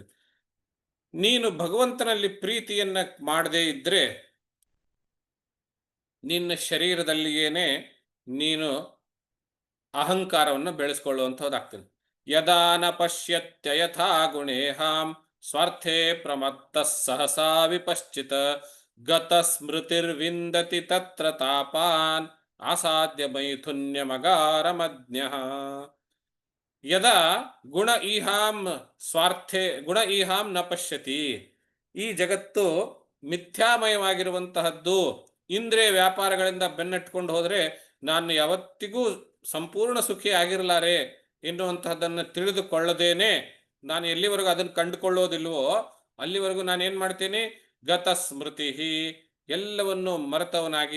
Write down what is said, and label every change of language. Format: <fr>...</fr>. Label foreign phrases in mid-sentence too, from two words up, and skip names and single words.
<kn>ನೀನು ಭಗವಂತನಲ್ಲಿ ಪ್ರೀತಿಯನ್ನ ಮಾಡದೇ ಇದ್ರೆ ನಿನ್ನ ಶರೀರದಲ್ಲಿಯೇನೆ ನೀನು ಅಹಂಕಾರವನ್ನು ಬೆಳೆಸ್ಕೊಳ್ಳುವಂಥದ್ದಾಗ್ತದೆ.</kn> <sa>ಯದಾನ ಪಶ್ಯತ್ಯಯಥಾ ಗುಣೇಹಾಂ ಸ್ವಾರ್ಥೇ ಪ್ರಮತ್ತ ಸಹಸಾ ವಿಪಶ್ಚಿತ ಗತ ಸ್ಮೃತಿರ್ವಿಂದತಿ ತತ್ರ ತಾಪಾನ್ ಆಸಾದ್ಯ ಮೈಥುನ್ಯ ಮಗಾರಮಜ್ಞ ಯದಾ ಗುಣ ಈಹಾಂ ಸ್ವಾರ್ಥೆ ಗುಣ ಈಹಾಂ ನ ಪಶ್ಯತಿ.</sa> <kn>ಈ ಜಗತ್ತು ಮಿಥ್ಯಾಮಯವಾಗಿರುವಂತಹದ್ದು. ಇಂದ್ರಿಯ ವ್ಯಾಪಾರಗಳಿಂದ ಬೆನ್ನಟ್ಕೊಂಡು ಹೋದರೆ ನಾನು ಯಾವತ್ತಿಗೂ ಸಂಪೂರ್ಣ ಸುಖಿ ಆಗಿರಲಾರೆ ಎನ್ನುವಂತಹದ್ದನ್ನು ತಿಳಿದುಕೊಳ್ಳದೇನೆ ನಾನು ಎಲ್ಲಿವರೆಗೂ ಅದನ್ನು ಕಂಡುಕೊಳ್ಳೋದಿಲ್ವೋ ಅಲ್ಲಿವರೆಗೂ ನಾನೇನು ಮಾಡ್ತೀನಿ,</kn> <sa>ಗತ ಸ್ಮೃತಿ,</sa> <kn>ಎಲ್ಲವನ್ನು ಮರೆತವನಾಗಿ.</kn>